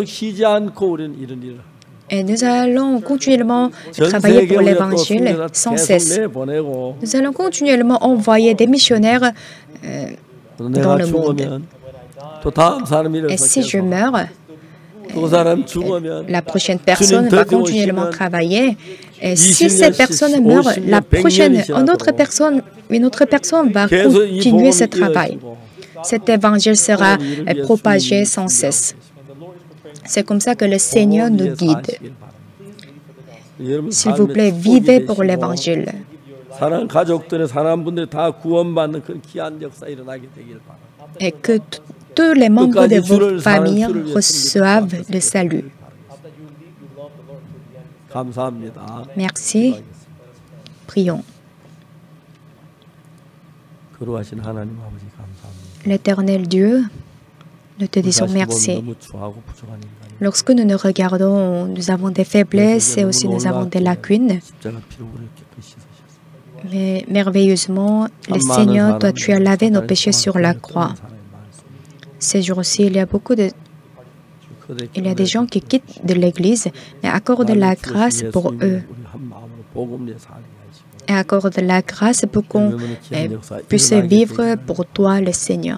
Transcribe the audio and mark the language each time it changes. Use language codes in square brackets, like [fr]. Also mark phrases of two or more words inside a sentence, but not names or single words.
[fr] Et nous allons continuellement travailler pour l'Évangile sans cesse. Nous allons continuellement envoyer des missionnaires dans le monde. Et si je meurs, [ko] 그 사람 죽으면 [fr] la prochaine personne va continuellement travailler. Et si [ko] 20 [fr] cette personne [ko] 년씩, [fr] meurt, [ko] 50 [fr] la [ko] 년, 100 [fr] prochaine, [ko] 년이 [fr] une autre personne va [ko] 계속 이 [fr] continuer ce [ko] 복음이 [fr] travail. [ko] 이어지고 [fr] Cet évangile sera propagé sans cesse. C'est comme ça que le Seigneur nous guide. S'il vous plaît, vivez pour l'évangile. [ko] 사랑 가족들의 사람분들이 다 구원받는 그런 귀한 역사 일어나게 되길 바랍니다. [fr] Et que tous les membres de votre famille reçoivent le salut. [ko] 감사합니다. [fr] Merci. Prions. [ko] 거룩하신 하나님 아버지 감사합니다. [fr] L'Éternel Dieu, nous te disons merci. [ko] 너무 추하고 부족한 인간이 [fr] Lorsque nous nous regardons, nous avons des faiblesses et aussi nous avons des lacunes. [ko] 십자가 피로 우리를 깨끗이 씻으셨습니다. [fr] Mais merveilleusement, le Seigneur, toi, tu as lavé nos péchés sur la croix. Ces jours-ci, il y a des gens qui quittent de l'Église, mais accorde la grâce pour eux. Et accorde la grâce pour qu'on puisse vivre pour toi, le Seigneur.